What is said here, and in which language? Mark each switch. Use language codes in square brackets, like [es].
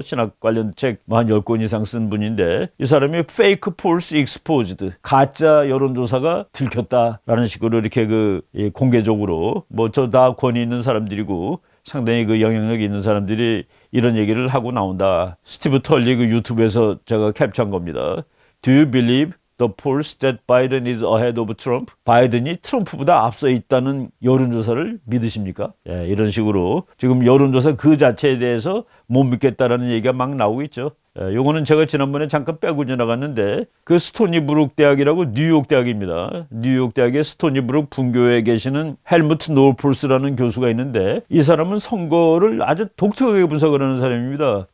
[ko] 신학 관련 책 한 10권 이상 쓴 분인데 이 사람이 [en] Fake Polls Exposed, [ko] 가짜 여론조사가 들켰다라는 식으로 이렇게 그 공개적으로 뭐 저 다 권위 있는 사람들이고 상당히 그 영향력이 있는 사람들이 이런 얘기를 하고 나온다. 스티브 털리 그 유튜브에서 제가 캡처한 겁니다. [en] Do you believe the polls that Biden is ahead of Trump? [ko] 바이든이 트럼프보다 앞서 있다는 여론조사를 믿으십니까? 이런 식으로 지금 여론조사 그 자체에 대해서 못 믿겠다라는 얘기가 막 나오고 있죠. 요거는 제가 지난번에 잠깐 빼고 지나갔는데 그 스토니브룩 대학이라고 뉴욕 대학입니다. 뉴욕 대학의 스토니브룩 분교에 계시는 헬무트 노폴스라는 교수가 있는데 이 사람은 선거를 아주 독특하게 분석을 하는 사람입니다.